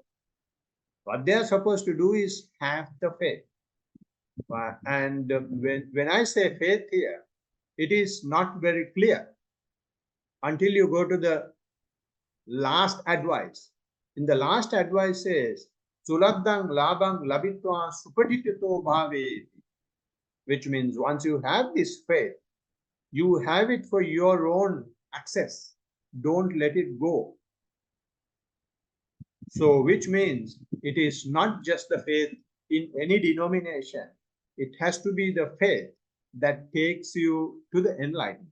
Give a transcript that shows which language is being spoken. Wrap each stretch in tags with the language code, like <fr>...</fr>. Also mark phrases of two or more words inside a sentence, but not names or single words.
<en>What they are supposed to do is have the faith. And when I say faith here, it is not very clear until you go to the last advice. In the last advice says,</en> <pi>Suladdang labang labitva supatitito bhave,</pi> <en>which means once you have this faith, you have it for your own access. Don't let it go. So, which means it is not just the faith in any denomination. It has to be the faith that takes you to the enlightenment.</en>